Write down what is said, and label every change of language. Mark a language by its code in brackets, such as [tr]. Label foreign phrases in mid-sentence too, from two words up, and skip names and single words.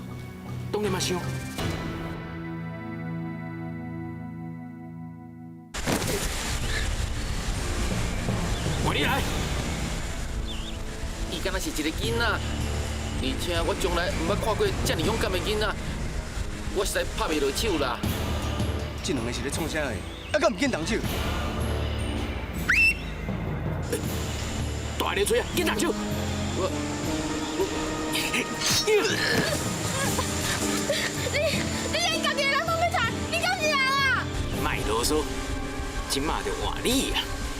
[nan] 当然嘛想。换你来。伊敢若是一个囡仔，而且我从来毋捌看过遮尔勇敢的囡仔，我实在拍袂落手啦。这两个是咧创啥的？啊，敢唔见动手？大力吹啊，紧动手！你连家己的人拢要杀，你敢是人啊？卖啰嗦，今嘛就换你啊！